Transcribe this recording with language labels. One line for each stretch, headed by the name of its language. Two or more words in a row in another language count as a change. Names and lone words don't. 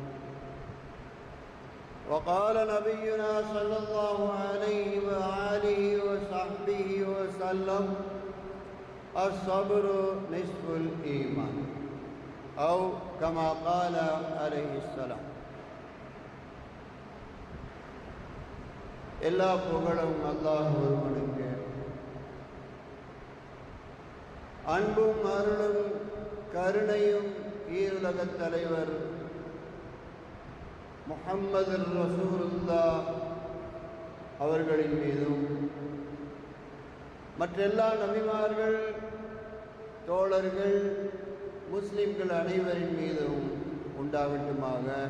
Arabic: وقال نبينا صلى الله عليه وآله وصحبه وسلم الصبر نصف الإيمان أو كما قال عليه السلام.
Tamil: எல்லா புகழும் அல்லாஹ் ஒருவனுக்கு, அன்பும் அருளும் கருணையும் ஈருலகத் தலைவர் முஹம்மது ரசூலுல்லாஹ் அவர்களின் மீதும் மற்றெல்லா நபிமார்கள், தோழர்கள், முஸ்லிம்கள் அனைவரின் மீதும் உண்டாகட்டுமாக.